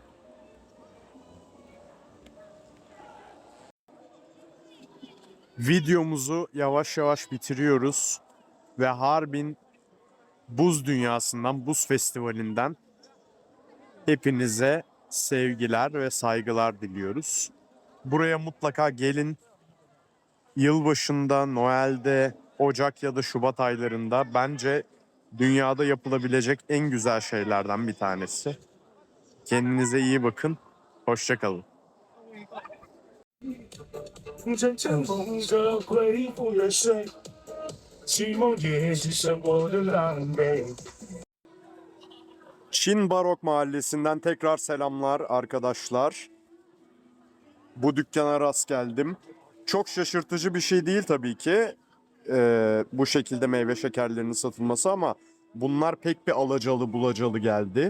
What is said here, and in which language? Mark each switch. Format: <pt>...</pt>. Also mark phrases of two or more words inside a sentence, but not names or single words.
<tr>Videomuzu yavaş yavaş bitiriyoruz ve Harbin Buz Dünyası'ndan, Buz Festivali'nden hepinize sevgiler ve saygılar diliyoruz. Buraya mutlaka gelin. Yılbaşında, Noel'de, Ocak ya da Şubat aylarında bence dünyada yapılabilecek en güzel şeylerden bir tanesi. Kendinize iyi bakın. Hoşça kalın.</tr> <zh>阵阵风着恢复热水，寂寞也是生活的狼狈。</zh> <tr>Çin Barok Mahallesi'nden tekrar selamlar arkadaşlar. Bu dükkana rast geldim. Çok şaşırtıcı bir şey değil tabii ki. Bu şekilde meyve şekerlerinin satılması ama bunlar pek bir alacalı bulacalı geldi.</tr>